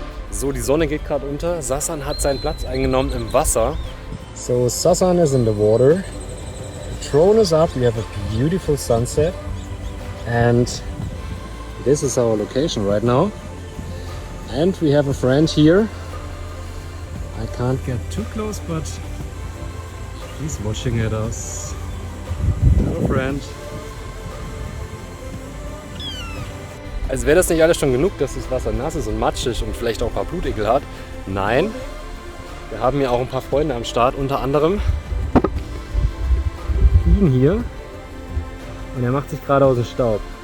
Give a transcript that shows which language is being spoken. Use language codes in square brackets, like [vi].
[de] So, die Sonne geht gerade unter. Sasan hat seinen Platz eingenommen im Wasser. [en] So, Sasan is in the water. The drone is up. We have a beautiful sunset. And this is our location right now. And we have a friend here. I can't get too close, but he's watching at us. Hello, friend. [de] Also wäre das nicht alles schon genug, dass das Wasser nass ist und matschig und vielleicht auch ein paar Blutegel hat? Nein, wir haben hier auch ein paar Freunde am Start, unter anderem ihn hier. Und er macht sich gerade aus dem Staub.